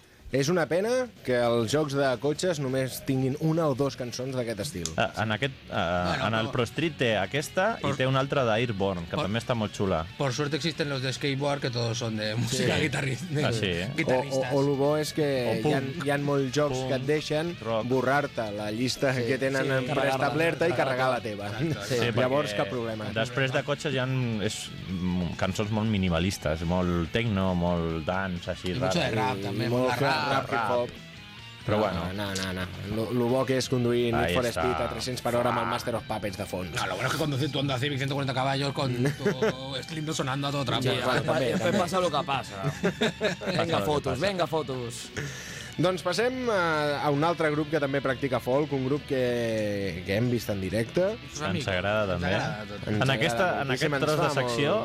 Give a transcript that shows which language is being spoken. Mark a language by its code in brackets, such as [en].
[ca] És una pena que els jocs de cotxes només tinguin una o dues cançons d'aquest estil. En aquest, en el Pro Street té aquesta i té una altra d'Airborne, que també està molt xula. [es] Por suerte existen los de skateboard, que todos son de música guitarrista. Sí. [ca] O lo bo és que hi ha molts jocs que et deixen borrar-te la llista que tenen preestablerta i carregar la teva. Llavors, cap problema. Després de cotxes hi ha cançons molt minimalistes, molt techno, molt dance, així. I [es] mucho de [ca] rap, també. Però bueno. No. Lo bo que és conduir Need for Speed a 300 per hora amb el Master of Puppets de fons. [es] No, lo bueno es que conduces tu Honda Civic 140 caballos con tu slindo sonando a todo trapo. Sí, Después pasa lo que pasa. Venga, fotos, venga, fotos. [ca] Doncs passem a un altre grup que també practica folk, un grup que hem vist en directe. Ens agrada, també. En aquest tros de secció